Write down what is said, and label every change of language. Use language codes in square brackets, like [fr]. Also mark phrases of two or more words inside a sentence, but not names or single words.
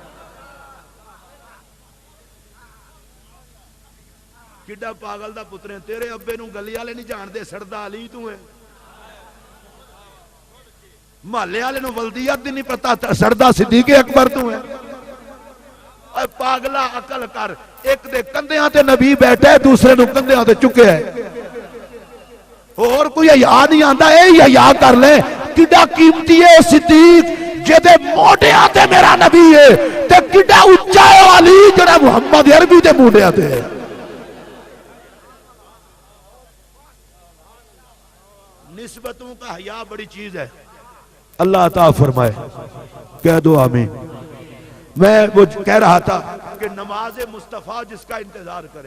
[pa] کڈا پاگل دا پترے تیرے ابے نو گلی والے نہیں جان دے سڑدا علی تو ہے. محلے والے نو ولدیت دی نہیں پتہ سڑدا صدیق اکبر تو ہے. اے پاگلا عقل کر. ایک دے کندھیاں تے نبی بیٹھا ہے دوسرے نو کندھیاں تے چکے ہے. اور کوئی حیا نہیں آندا اے حیا کر لے. کڈا قیمتی ہے صدیق جے موڈیاں تے میرا نبی ہے تے کڈا اونچا ہے علی جڑا محمد عربی دے موڈیاں تے ہے. [ur] نسبتوں کا حیا بڑی چیز ہے. اللہ عطا فرمائے. کہہ دو آمین. میں وہ کہہ رہا تھا کہ نماز مصطفیٰ جس کا انتظار کرے.